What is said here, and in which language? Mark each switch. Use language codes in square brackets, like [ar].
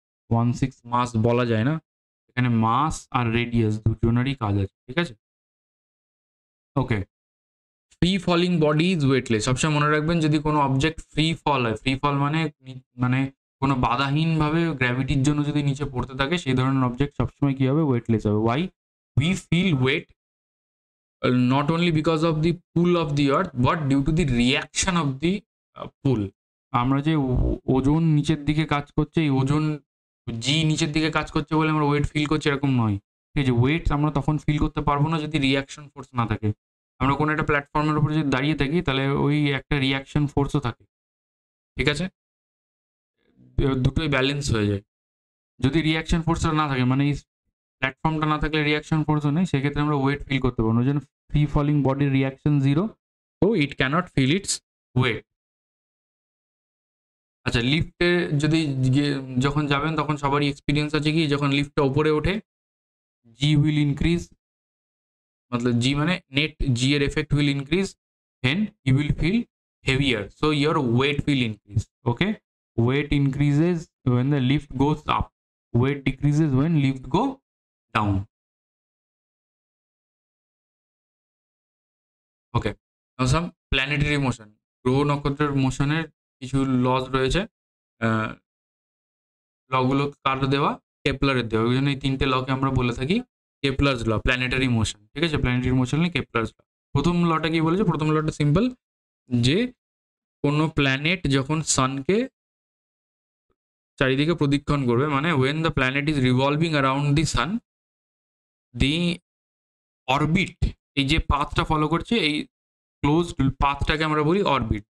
[bn] 1/6 মাস বলা যায় না, এখানে মাস আর রেডিয়াস দুজনেরই কাজ আছে, ঠিক আছে। ওকে, [en] Free falling body is weightless. [bn] সবসময় মনে রাখবেন, যদি কোনো অবজেক্ট ফ্রি ফল হয়, ফ্রি ফল মানে মানে কোনো বাধাহীনভাবে গ্র্যাভিটির জন্য যদি নিচে পড়তে থাকে, সেই ধরনের অবজেক্ট সবসময় কি হবে, ওয়েটলেস হবে। [en] Why? We feel weight not only because of the pull of the earth but due to the reaction of the pull. [bn] আমরা যে ওজন নিচের দিকে কাজ করছে, এই ওজন জি নিচের দিকে কাজ করছে বলে আমরা ওয়েট ফিল করছি, এরকম নয়, ঠিক আছে। ওয়েট আমরা তখন ফিল করতে পারবো না যদি রিয়াকশন ফোর্স না থাকে। আমরা কোনো একটা প্ল্যাটফর্মের উপরে যদি দাঁড়িয়ে থাকি, তাহলে ওই একটা রিয়াকশন ফোর্সও থাকে, ঠিক আছে, দুটোই ব্যালেন্স হয়ে যায়। যদি রিয়াকশন ফোর্সটা না থাকে, মানে এই প্ল্যাটফর্মটা না থাকলে রিয়াকশন ফোর্সও নেই, সেক্ষেত্রে আমরা ওয়েট ফিল করতে পারবো না। ওই জন্য ফ্রি ফলিং বডির রিয়াকশন 0, তো [en] It cannot feel its weight. [bn] আচ্ছা, লিফটে যদি যখন যাবেন, তখন সবারই এক্সপিরিয়েন্স আছে কি, যখন লিফটটা উপরে ওঠে [en] g will increase, [hi] मतलब g माने net g [bn] এর [en] effect will increase when you will feel heavier, so your weight will increase. Okay, weight increases when the lift goes up, weight decreases when lift go down. Okay, now some planetary motion, [bn] গ্রহ নক্ষত্রের মোশনের কিছু lodge রয়েছে। লগুলো কার দেওয়া? কেপলারের দেওয়া। ওই জন্য এই তিনটে লকে আমরা বলে থাকি কেপলার্স ল, প্ল্যানেটারি মোশন। ঠিক আছে, প্ল্যানেটারি মোশন নিয়ে কেপলার্স ল। প্রথম লটা কি বলেছে? প্রথম লটা সিম্পল, যে কোনো প্ল্যানেট যখন সানকে চারিদিকে প্রদক্ষিণ করবে, মানে [en] when the planet is revolving around the sun, [bn] the orbit, এই যে পাথটা ফলো করছে, এই ক্লোজড পাথটাকে আমরা বলি অরবিট।